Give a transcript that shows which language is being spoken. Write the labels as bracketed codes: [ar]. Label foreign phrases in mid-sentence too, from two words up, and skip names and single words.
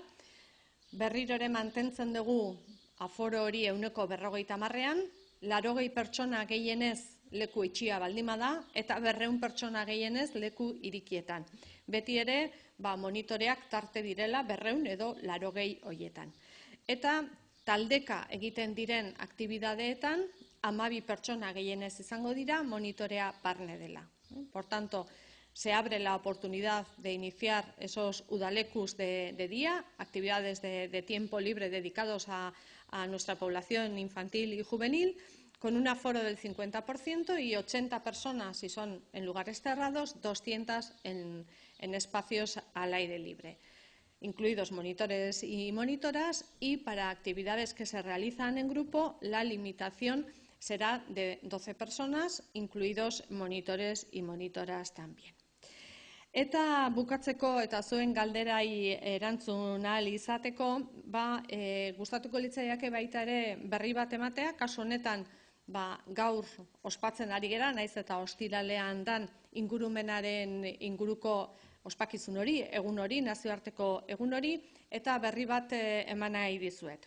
[eu] Berriro ere mantentzen dugu aforo hori 50%-ean, 80 pertsona gehienez leku itxia baldin bada eta 200 pertsona gehienez leku irikietan. Beti ere monitoreak tarte direla 200 edo 80 horietan. Eta taldeka egiten diren aktibidadeetan 12 pertsona gehienez izango dira monitorea barne dela. [es] Por tanto, se abre la oportunidad de iniciar esos udalekus de día, actividades de tiempo libre dedicados a nuestra población infantil y juvenil, con un aforo del 50% y 80 personas si son en lugares cerrados, 200 en espacios al aire libre, incluidos monitores y monitoras, y para actividades que se realizan en grupo la limitación será de 12 personas, incluidos monitores y monitoras también. [eu] Eta bukatzeko eta zuen galderai erantzun ahal izateko, gustatuko litzaiake baita ere berri bat ematea, kasu honetan gaur ospatzen ari gera, naiz eta ostiralean dan ingurumenaren inguruko ospakizun hori, egun hori, nazioarteko egun hori, eta berri bat eman nahi dizuet.